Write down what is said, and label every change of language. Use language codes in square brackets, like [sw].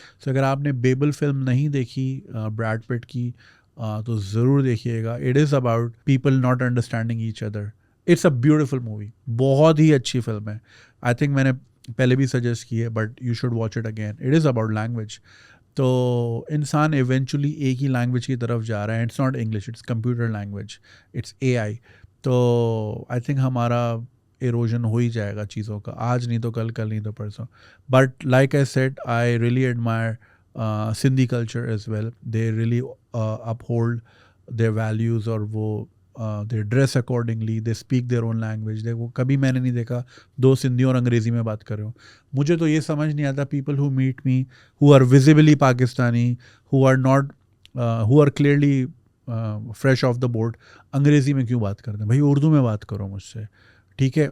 [ur] سو اگر آپ نے بیبل فلم نہیں دیکھی بریڈ پٹ کی تو ضرور دیکھیے گا. [en] It is about people not understanding each other. It's a beautiful movie, [ur] بہت ہی اچھی فلم ہے. [en] I think [ur] میں نے پہلے بھی سجیسٹ کی ہے, [en] But you should watch it again. It is about language. [ur] تو انسان ایونچولی ایک ہی لینگویج کی طرف جا رہا ہے. [en] It's not English, it's computer language, it's A I. [ur] تو [en] I think [ur] ہمارا ایروژن ہو ہی جائے گا چیزوں کا, آج نہیں تو کل, کل نہیں تو پرسوں. [en] But like I said, I really admire Sindhi culture as well. They really uphold their values, اور وہ they dress accordingly, they speak their own language. [ur] دیکھو کبھی میں نے نہیں دیکھا دو سندھی اور انگریزی میں بات کر رہے ہوں. مجھے تو یہ سمجھ نہیں آتا, [en] people who meet me who are visibly Pakistani, who are not, who are clearly fresh off the board, [ur] انگریزی میں کیوں بات کرتے ہیں؟ بھائی اردو میں بات کرو مجھ سے, ٹھیک ہے.